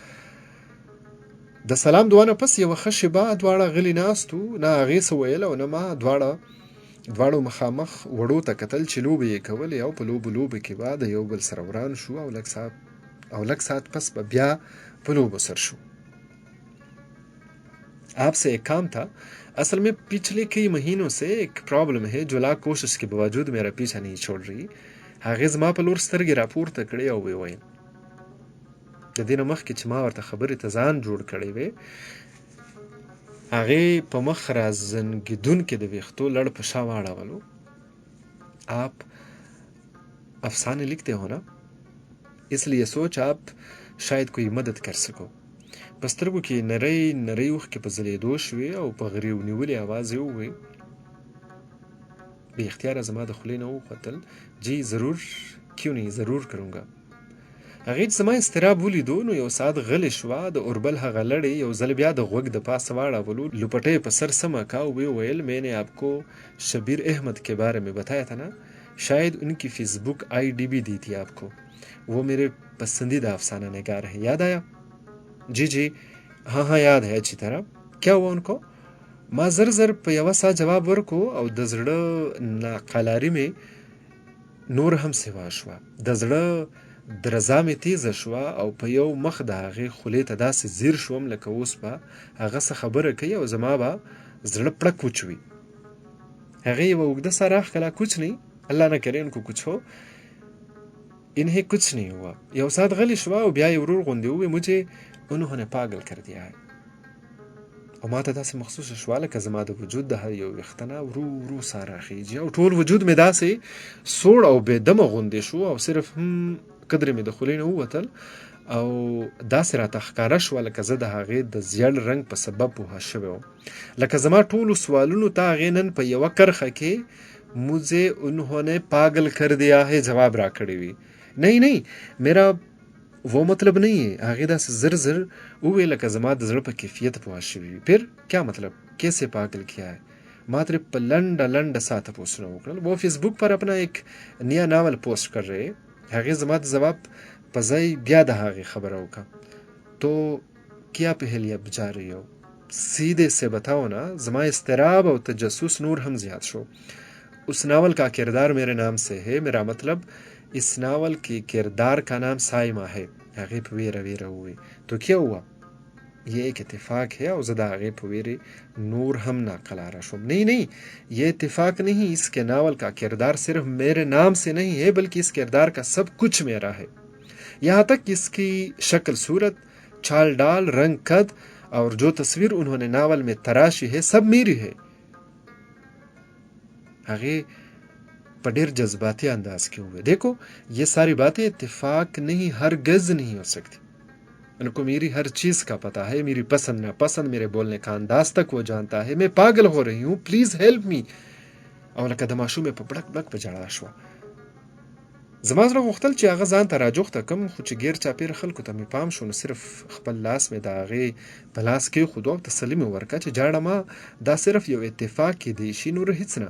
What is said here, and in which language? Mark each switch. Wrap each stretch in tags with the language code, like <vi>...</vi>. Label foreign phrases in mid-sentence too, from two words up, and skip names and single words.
<ps>د سلام دعا نه پس یوه ښه شېبه دواړه غلي ناست وو، نه هغې څه ویل او نه ما. دواړو مخامخ وړو ته کتل چې لوبې یې کولې او په لوبو کې به د یو بل سره وران شو او لږ ساعت پس به بیا په لوبو سر شو.</ps> <ur>آپ سے ایک کام تھا، اصل میں پچھلے کئی مہینوں سے ایک پرابلم ہے جو لاکھ کوشش کے باوجود میرا پیچھا نہیں چھوڑ رہی.</ur> <ps>هغې زما په لور سترګې راپورته کړې او ویې ویل، د دې نه مخکې چې ما ورته خبرې ته ځان جوړ کړی وی، هغې په مخ رازنګېدونکې د ویښتو لړ په شا واړولو.</ps> <ur>آپ افسانے لکھتے ہو نا، اس لیے سوچ آپ شاید کوئی مدد کر سکو.</ur> <ps>په سترګو کې نری اوښکې په ځلېدو شوې او په غریو نیولې آواز یې وویل. بے اختیاره زما د خولې نه وخوتل،</ps> <ur>جی ضرور، کیوں نہیں، ضرور کروں گا.</ur> <ps>هغې چې زما اضطراب ولیدو نو یو ساعت غلې شوه. د اوربل هغه لړې یو ځل بیا د غوږ د پاسه واړولو، لپټۍ په سر سمه کا او ویې ویل،</ps> <ur>میں نے آپ کو شبیر احمد کے بارے میں بتایا تھا نا، شاید ان کی فیس بک آئی ڈی بھی دی تھی آپ کو، وہ میرے پسندیدہ افسانہ نگار ہے، یاد آیا؟ جی ہاں یاد ہے اچھی طرح. کیا ہوا ان کو؟</ur> <ps>ما زر په یوه ساه جواب ورکو او د زړه ناقلاري مې نور هم سوا شوه. د زړه درزا مې تیزه شوه او په یو مخ د هغې خولې ته داسې ځیر شوم لکه اوس به هغه څه خبره کوي او زما به زړه پړک وچوي. هغې یوه اوږده ساه راښکله.</ps> <ur>کچھ نہیں، اللہ نہ کرے ان کو کچھ ہو، انہیں کچھ نہیں ہوا.</ur> <ps>یو ساعت غلی شوه او بیا یې ورور غوندې وویل،</ps> <ur>مجھے انہوں نے پاگل کر دیا ہے.</ur> <ps>او ما ته داسې محسوسه شوه لکه زما د وجود د هر یو ویښته نه ورو ساه راخیږي او ټول وجود مې داسې سوړ او بې دمه غوندې شو او صرف قدرې مې د خولې نه ووتل او داسې راته ښکاره شوه لکه زه د هغې د زیړ رنګ په سبب پوهه شوی وم، لکه زما ټولو سوالونو ته هغې نن په یوه کرښه کې</ps> <ur>مجھے انہوں نے پاگل کر دیا ہے</ur> <ps>جواب راکړی وي.</ps> <ur>نہیں میرا وہ مطلب نہیں ہے.</ur> <ps>هغې داسې زر وویل لکه زما د زړه په کیفیت پوه شوي وي.</ps> <ur>پھر کیا مطلب، کیسے پاگل کیا ہے؟</ur> <ps>ما ترې په لنډه ساه تپوسونه وکړل.</ps> <ur>وہ فیس بک پر اپنا ایک نیا ناول پوسٹ کر رہے.</ur> <ps>هغې زما د ځواب په ځای بیا د هغې خبره وکړه.</ps> <ur>تو کیا پہلے اب جا رہی ہو؟ سیدھے سے بتاؤ نا.</ur> <ps>زما اضطراب او تجسس نور هم زیات شو.</ps> <ur>اس ناول کا کردار میرے نام سے ہے، میرا مطلب اس ناول کے کردار کا نام سائمہ ہے.</ur> <ps>هغې په ویره وویل.</ps> <ur>تو کیا ہوا؟ یہ ایک اتفاق ہے.</ur> <ps>او زه د هغې په ویرې نور هم ناقلاره شوم.</ps> <ur>نہیں یہ اتفاق نہیں، اس کے ناول کا کردار صرف میرے نام سے نہیں ہے بلکہ اس کردار کا سب کچھ میرا ہے، یہاں تک اس کی شکل صورت، چال ڈال، رنگ قد اور جو تصویر انہوں نے ناول میں تراشی ہے سب میری ہے.</ur> <ps>هغې په ډېر جذباتي انداز کې وویل،</ps> <ur>دیکھو یہ ساری باتیں اتفاق نہیں، ہرگز نہیں ہو سکتی. ان کو میری ہر چیز کا پتہ ہے، میری پسند ناپسند، میرے بولنے کا انداز تک وہ جانتا ہے. میں پاگل ہو رہی ہوں،</ur> <en>please help me.</en> <ps>او لکه د ماشومې په بړک په ژړا شوه. زما زړه غوښتل چې هغه ځان ته راجوخته کړم، خو چې ګیر چاپېره خلکو ته مې پام شو نو صرف خپل لاس مې د هغې په لاس کېښودو او تسلي مې ورکړه چې جاړه ما دا صرف یو اتفاق کیدی شي، نور هیڅ نه.</ps>